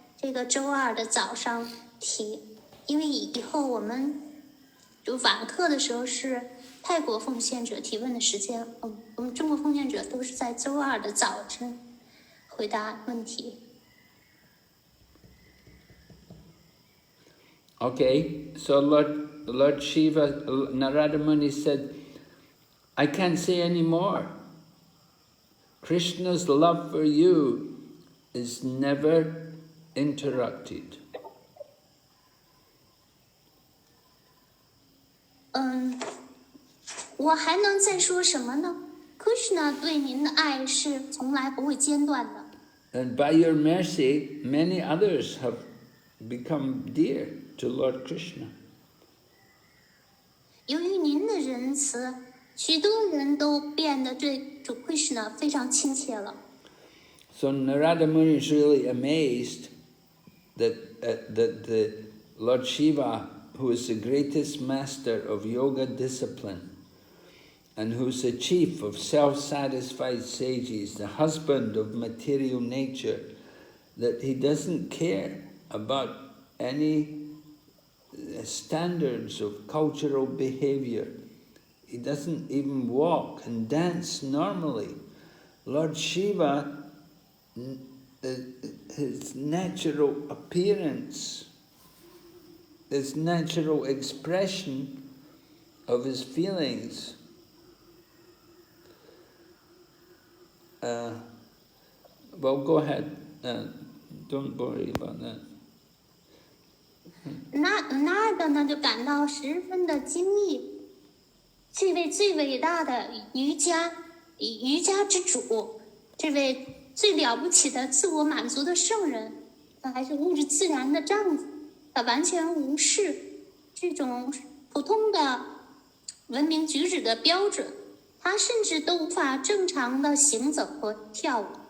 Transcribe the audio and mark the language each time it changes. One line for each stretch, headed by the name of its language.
Chinese: 这个周二的早上提，因为以后我们就晚课的时候是泰国奉献者提问的时间，我们中国奉献者都是在周二的早晨回答问题。
English: Okay, so Lord Shiva, Narada Muni said, I can't say any more. Krishna's love for you is never interrupted.
Chinese: 我还能再说什么呢？ Krishna 对您的爱是从来不会间断的。
English: And by your mercy, many others have become dear to Lord Krishna.
Chinese: 由于您的仁慈，许多人都变得对主 Krishna 非常亲切了。
English: So Narada Muni is really amazed that the Lord Shiva, who is the greatest master of yoga discipline, and who's the chief of self-satisfied sages, the husband of material nature, that he doesn't care about any standards of cultural behavior. He doesn't even walk and dance normally. Lord Shiva, his natural appearance, his natural expression of his feelings, well, go ahead. Don't worry about that.
Chinese: 那个呢，就感到十分的惊异。这位最伟大的瑜伽之主，这位最了不起的自我满足的圣人，他还是物质自然的丈夫，他完全无视这种普通的文明举止的标准，他甚至都无法正常的行走和跳舞。